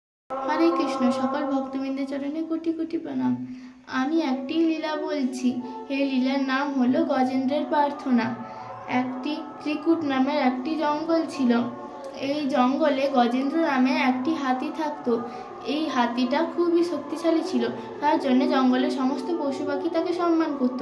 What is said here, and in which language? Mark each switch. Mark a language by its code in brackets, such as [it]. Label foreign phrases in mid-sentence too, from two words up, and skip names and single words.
[bn] হরে কৃষ্ণ সকল ভক্তবৃন্দে চরণে কোটি কোটি প্রণাম। আমি একটি লীলা বলছি। এই লীলার নাম হলো গজেন্দ্রের প্রার্থনা। একটি ত্রিকুট নামের একটি জঙ্গল ছিল। এই জঙ্গলে গজেন্দ্র নামে একটি হাতি থাকতো। এই হাতিটা খুবই শক্তিশালী ছিল, তার জন্য জঙ্গলের সমস্ত পশু পাখি তাকে সম্মান করত।